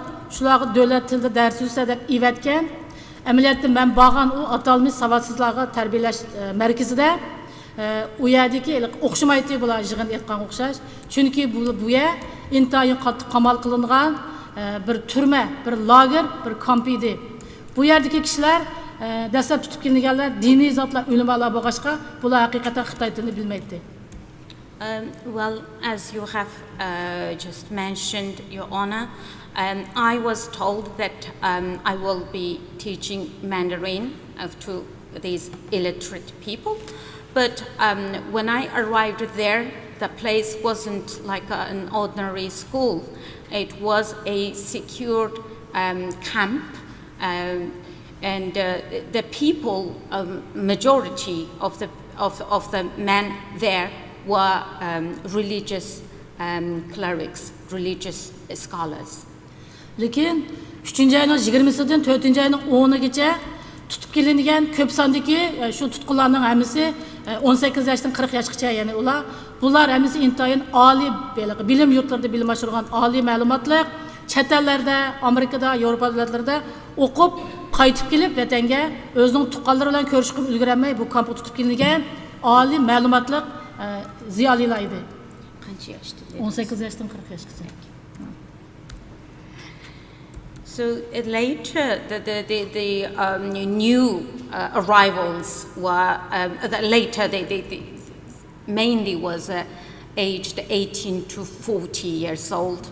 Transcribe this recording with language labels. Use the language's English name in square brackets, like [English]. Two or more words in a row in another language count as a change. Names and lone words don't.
[Uzbek] Shularga davlat tilida dars o'tsa deb ivatgan. Amaliyotda men borgan u atalmish savadsizlarga tarbiyalash markazida u yerdagi o'xshamaydi bular yig'in aytgan o'xshash. Chunki bu yer intayin qattiq qamal qilingan bir turma, bir lager, bir kamp edi. Bu yerdagi kishilar dastlab tutib kelinganlar diniy zotlar, ulamolar bo'lg'achqa, bular haqiqatan Xitoy tilini bilmaydi. [English] Well, as you have just mentioned, Your Honor, I was told that I will be teaching Mandarin to these illiterate people. But when I arrived there, the place wasn't like an ordinary school. It was a secured camp, and the people, majority of the men there were religious clerics, religious scholars. [Uzbek] Lekin 3-ayning 20-sidan 4-ayning 10-gacha tutib kelingan ko'p sondagi shu tutqunlarning hammasi 18 yoshdan 40 yoshgacha, ya'ni bular hammasi intayin oliy bilim yurtlarida bilim oshirgan oliy ma'lumotli, chet ellarda, Amerikada, Yevropa davlatlarida o'qib, qaytib kelib vatanga o'zining tuqqanlari bilan ko'rishib ulgurmay bu kampga tutib kelingan oliy ma'lumotli ziyolilar edi. Qancha yoshda? 18 yoshdan 40 yoshgacha. [English] So later, the new arrivals were later. They mainly was aged 18 to 40 years old.